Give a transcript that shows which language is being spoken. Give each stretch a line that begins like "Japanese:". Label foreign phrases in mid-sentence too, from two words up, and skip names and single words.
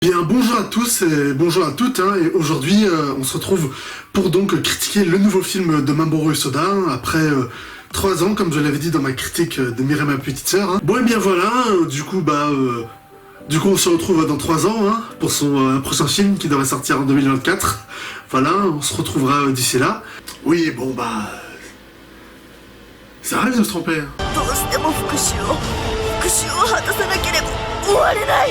French: Bien, bonjour à tous et bonjour à toutes, hein, et aujourd'hui on se retrouve pour donc critiquer le nouveau film de Mamoru Hosoda, après 3 ans, comme je l'avais dit dans ma critique de Mireille ma petite sœur. Hein. Bon et bien voilà, du coup on se retrouve dans 3 ans hein, pour son prochain film qui devrait sortir en 2024. Voilà, on se retrouvera d'ici là. Oui, bon bah... ça arrive de se tromper. Hein.
Japanese: どうしても復讐を果たさなければ終われない。